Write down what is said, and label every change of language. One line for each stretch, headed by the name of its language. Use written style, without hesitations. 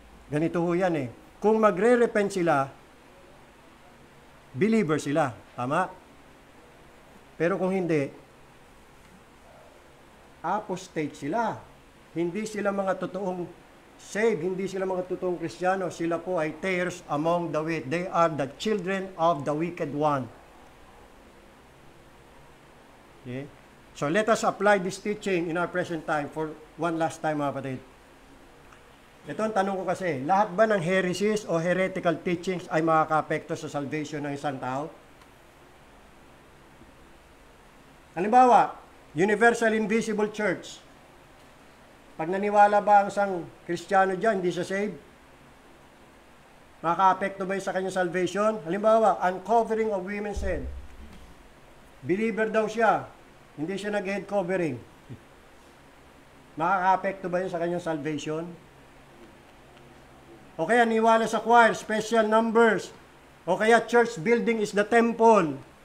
Filipino: Ganito ho yan eh. Kung magre-repent sila, believer sila. Tama? Pero kung hindi, apostate sila. Hindi sila mga totoong saved, hindi sila mga totoong Kristiyano. Sila po ay
English: tares among the wheat. They are the children of the wicked one. Okay? So let us apply this teaching in our present time for one last time
Filipino: mga kapatid. Ito ang tanong ko kasi, lahat ba ng heresies o heretical teachings ay makaka-apekto sa salvation ng isang tao? Halimbawa, Universal Invisible Church. Pag naniwala ba ang isang Kristiyano dyan, hindi siya saved? Makaka-apekto ba yun sa kanyang salvation? Halimbawa,
English: uncovering of women's head.
Filipino: Believer daw siya, hindi siya nag-head covering. Makaka-apekto ba yun sa kanyang salvation? O kaya niwala sa choir,
English: special numbers.
Filipino: O kaya
English: church building is the temple.